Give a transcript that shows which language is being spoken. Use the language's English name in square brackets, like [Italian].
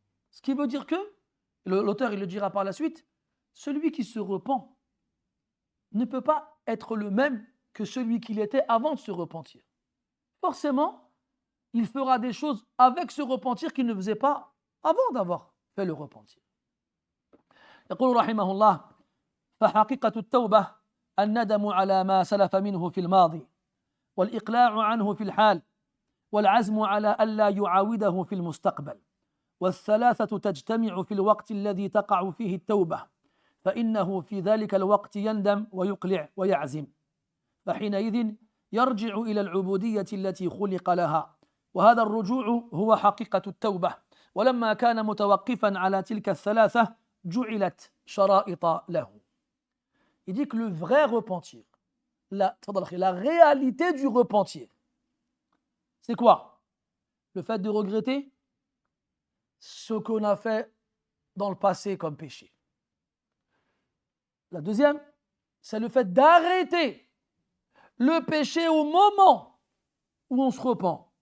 [French] Ce qui veut dire que, l'auteur il le dira par la suite, celui qui se repent ne peut pas être le même que celui qu'il était avant de se repentir. Forcément, il fera des choses avec ce repentir qu'il ne faisait pas avant d'avoir fait le repentir. [Arabic] يقول رحمه الله فحقيقة التوبة الندم على ما سلف منه في الماضي والإقلاع عنه في الحال والعزم على ألا يعاوده في المستقبل والثلاثة تجتمع في الوقت الذي تقع فيه التوبة فإنه في ذلك الوقت يندم ويقلع ويعزم فحينئذ يرجع إلى العبودية التي خلق لها وهذا الرجوع هو حقيقة التوبة ولما كان متوقفا على تلك الثلاثة جعلت شرائط له. [French] Il dit que le vrai repentir, la réalité du repentir, c'est quoi? Le fait de regretter ce qu'on a fait dans le passé comme péché. La deuxième, c'est le fait d'arrêter le péché au moment où on se repent.